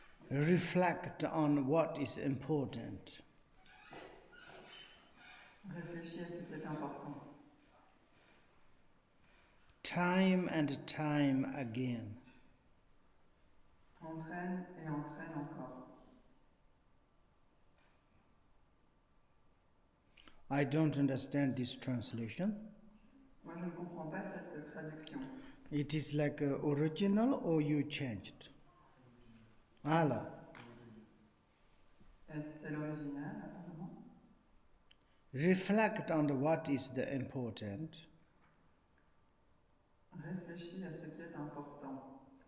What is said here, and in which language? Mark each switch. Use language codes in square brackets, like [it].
[en] Reflect on what is important. [fr] Réfléchis à ce qui est important. [en] Time and time again. [fr] Entraîne et entraîne encore. [en] I don't understand this translation. [fr] Moi, je ne comprends pas cette traduction. [en] It is like original or you changed? Allah. [fr] C'est l'original, apparemment. [en] Reflect on what is the important. [fr] Réfléchis à ce qui est important.